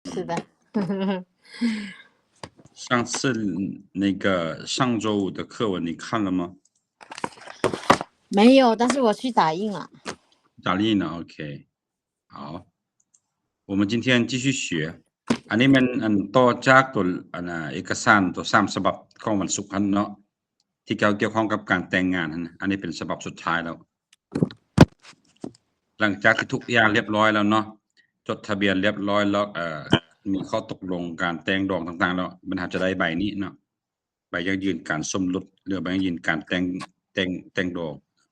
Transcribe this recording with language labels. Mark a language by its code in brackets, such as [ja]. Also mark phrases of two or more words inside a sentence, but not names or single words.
[zh] 是的上次那个上周五的课文你看了吗？没有，但是我去打印了。打印了 OK 好我们今天继续学 [lo] ອັນນີ້ມັນຕໍ່ຈາກຕົວເອກະສານຕົວ3ສະບັບຂອງວັນສຸກເນາະທີ່ກ່ຽວຂ້ອງກັບການແຕ່ງງານອັນນີ້ເປັນສະບັບສຸດທ້າຍແລ້ວຫຼັງຈາກທີ່ທຸກຢ່າງຮຽບຮ້ອຍແລ້ວເນາະຈົດທະບຽນຮຽບຮ້ອຍແລ້ວມີຂໍ້ຕົກລົງການແຕ່ງດອງຕ່າງໆແລ້ວມັນຈະໄດ້ໃບນີ້ເນາະໃບຢັ້ງຢືນການສົມລົດຫຼືໃບຢັ້ງຢືນການແຕ່ງດອງ